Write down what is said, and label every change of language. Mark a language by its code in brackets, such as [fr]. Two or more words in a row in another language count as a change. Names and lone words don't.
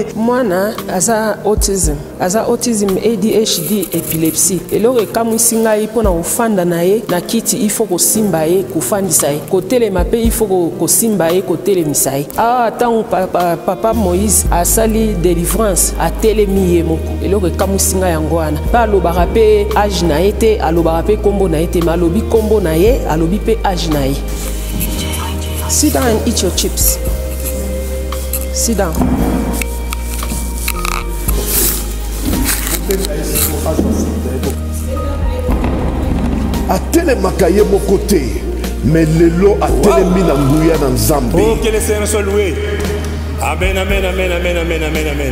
[ln] mwana aza autism ADHD epilepsie eloko ekamwisi ngai mpona kofanda na ye na kiti ifo kosimba ye kofandisa ye kotelema mpe ifo kosimba ye kotelemisa ye awa ntango papa Moïse asali délivrance atelemi ye moko eloko ekamwisi ngai yango wana mpe alobaka mpe age na ye te alobaka mpe kombo na ye te alobi kombo na ye alobi pe age na ye. [en] Sit down and eat your chips. Sit down. [ln] atelemaka ye moko te mais lelo atelemi na nguya na Nzambe. [fr] Oh, que le Seigneur soit loué. Amen, amen, amen, amen, amen, amen, amen.